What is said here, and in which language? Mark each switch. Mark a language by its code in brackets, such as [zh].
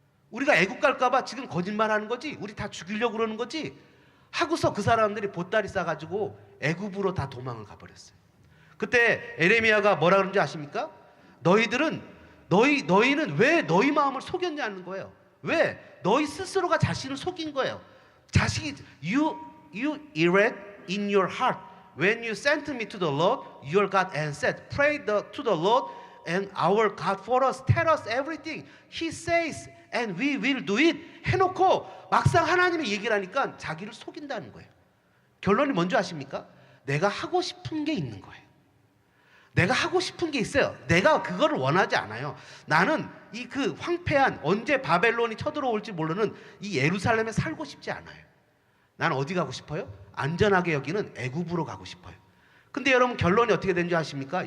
[ko] 우리가 애국 갈까봐 지금 거짓말하는 거지. 우리 다 죽이려고 그러는 거지. 하고서 그 사람들이 보따리 싸가지고 애굽으로 다 도망을 가버렸어요. 그때 에레미야가 뭐라 그런지 아십니까? 너희는 왜 너희 마음을 속였냐는 거예요. 왜? 너희 스스로가 자신을 속인 거예요. [en] You erred in your heart when you sent me to the Lord your God and said, pray to the Lord and our God for us, tell us everything He says and we will do it [ko] 해놓고 막상 하나님이 얘기를 하니까 자기를 속인다는 거예요. 결론이 뭔지 아십니까? 내가 하고 싶은 게 있는 거예요. 내가 하고 싶은 게 있어요. 내가 그거를 원하지 않아요. 나는 이 그 황폐한, 언제 바벨론이 쳐들어올지 모르는 이 예루살렘에 살고 싶지 않아요. 난 어디 가고 싶어요? 안전하게 여기는 애굽으로 가고 싶어요. 근데 여러분 결론이 어떻게 된지 아십니까?